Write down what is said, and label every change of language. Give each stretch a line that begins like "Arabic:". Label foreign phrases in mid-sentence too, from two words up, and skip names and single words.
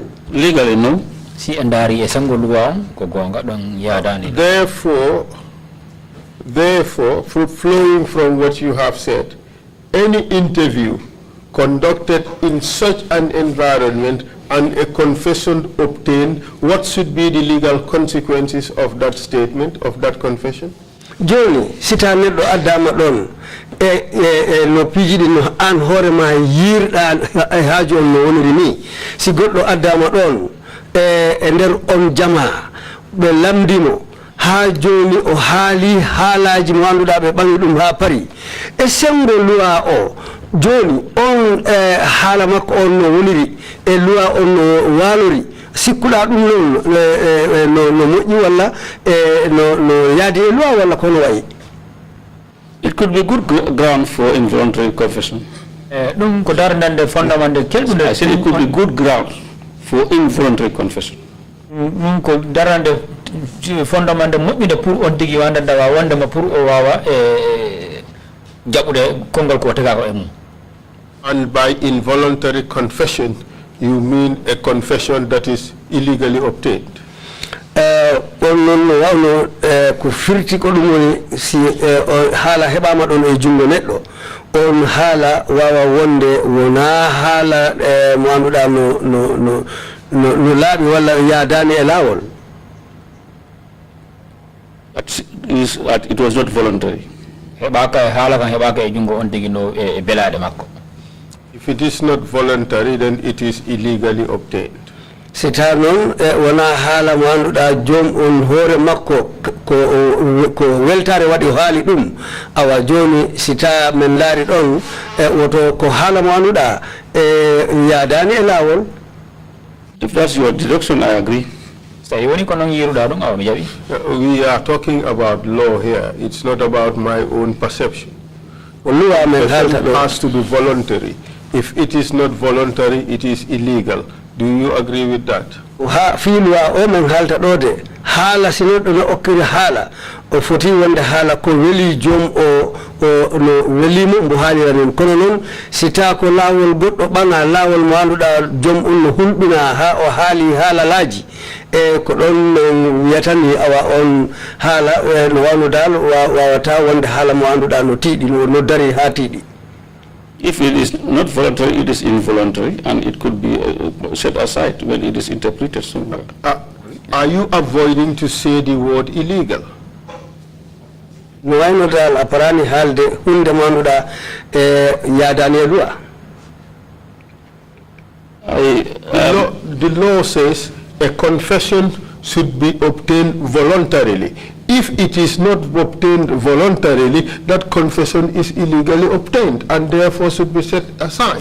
English: legally no
Fula: si andari e sangol luwa ko gonga don yaadani
English: Therefore, flowing from what you have said, any interview conducted in such an environment and a confession obtained, what should be the legal consequences of that statement, of that confession?
Fula: Joni sita neddo adama don no pijidi no an hore ma yirda haajo no woniri ni si goddo adama don e nder on jama be lamdimo ha joni o haali haalaji mo anduda be bangi dum ha pari e sembo loi o joni on haala makko on no woniri e loi on no walori sikkuda dum no moƴƴi walla no yaadi e loi walla kono wayi.
English: It could be good ground for involuntary confession.
Fula: Dum ko darnande fondamande kelbude.
English: I said it could be good ground for involuntary confession.
Fula: Ko darande fondamande moƴƴude pour on tigi wanda dawa wanda ma pour o wawa jabude kongal ko tagako e mum.
English: And by involuntary confession you mean a confession that is illegally obtained?
Fula: On non wawno ko firti ko dum woni si haala hebama don e jungo neddo on haala wawa wonde wona haala mo anduda no laabi walla yaadani e lawol.
English: It was not voluntary.
Fula: Hebaka haala kan hebaka e jungo on tigi no e belade makko.
English: If it is not voluntary, then it is illegally obtained.
Fula: Sita non wona haala mo anduda jom on hore makko ko weltare wadi haali dum awa joni sita men laari don woto ko haala mo anduda yaadani e lawol.
English: If that's your deduction, I agree. We are talking about law here. It's not about my own perception. It has to be voluntary. If it is not voluntary, it is illegal. Do you agree with that?
Fula: Filwa o men halta dode hala sinodo no okiri hala o foti wonde hala ko weli jom o no weli mo halira non kono non sita ko lawol goddo bana lawol mo anduda jom on no hulbina ha o haali hala laaji e ko don wiyatani awa on hala no wano dal wawata wonde hala mo anduda no tiidi no dari ha tiidi.
English: If it is not voluntary, it is involuntary, and it could be set aside when it is interpreted somewhere. Are you avoiding to say the word illegal? No, I know that
Fula: aparani halde hunde manuda yadane lua.
English: The law says a confession should be obtained voluntarily. If it is not obtained voluntarily, that confession is illegally obtained and therefore should be set aside.